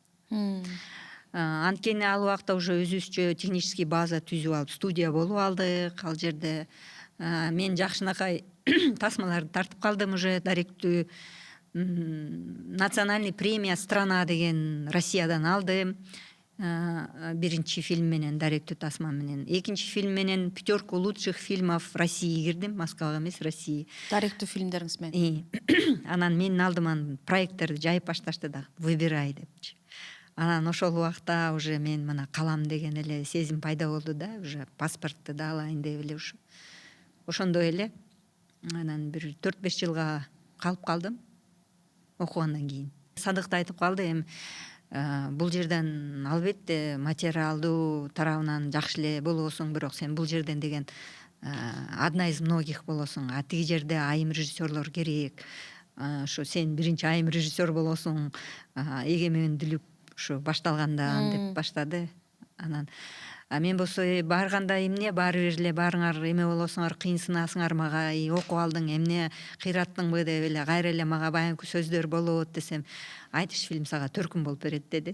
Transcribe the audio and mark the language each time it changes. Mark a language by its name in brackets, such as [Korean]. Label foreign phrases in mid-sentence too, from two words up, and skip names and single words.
[Kyrgyz] Анткени ал убакта уже өзүбүзчө [Russian] технический база [Kyrgyz] түзүп алып, студия болуп алдык ал жерде. Мен жакшынакай тасмаларды тартып калдым уже даректүү. [Russian] Национальный премия [Kyrgyz] «Страна» деген Россиядан алдым. Биринчи фильм менен, даректүү тасма менен. Экинчи фильм менен [Russian] 5 лучших фильмов России [Kyrgyz] кирдим, Москвага эмес, России. Даректүү фильмдериңиз менен. Анан менин алдыма проекттерди жайып башташты да, выбирай депчи. Анан ошол убакта уже мен мына калам деген эле сезим пайда болду да, уже паспортты да алайын деп эле ушу. Ошондой эле анан бир 4-5 жылга калып калдым окугандан кийин. Садыкта айтып калды, эми бул жерден албетте материалдуу тарабынан жакшы эле болосуң, бирок сен бул жерден деген [Russian] одна из многих [Kyrgyz] болосуң. А тиги жерде айым режиссерлор керек. Ошо сен биринчи айым режиссер болосуң. Эгемендүүлүк ушу башталганда деп баштады. Анан мен болсо барганда эмне баары бир эле баарыңар эме болосуңар, кыйынсынасыңар мага, окуп алдың, эмне кыйраттыңбы деп эле кайра эле мага баягы сөздөр болот десем, айтыш фильм сага төркүн болуп берет деди.